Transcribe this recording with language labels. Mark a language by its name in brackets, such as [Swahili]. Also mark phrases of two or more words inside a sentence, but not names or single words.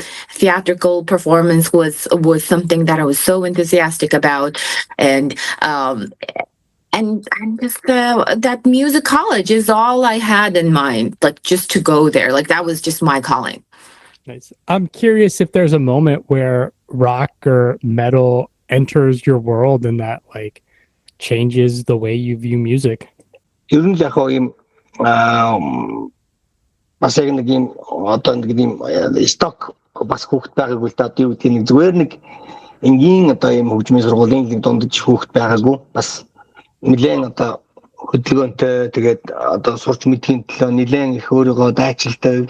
[English] Theatrical performance was something that I was so enthusiastic about, and just that music college is all I had in mind, like just to go there. Like that was just my calling. Nice. I'm curious if there's a moment where rock or metal enters your world and that like changes the way you view music? [Mongolian] Ер нь л яг ийм бас яг нэг ийм одоо нэг ийм сток бас хүүхэд байгаагүй л да. Одоо юу гэдэг нэг зүгээр нэг энгийн одоо ийм хөгжмийн сургуулийн дундаж хүүхэд байгаагүй. Бас нэлээд одоо хөдөлгөөнтэй тэгээд одоо сурч мэдхийн төлөө нэлээд их өөрийгөө дайчилдаг.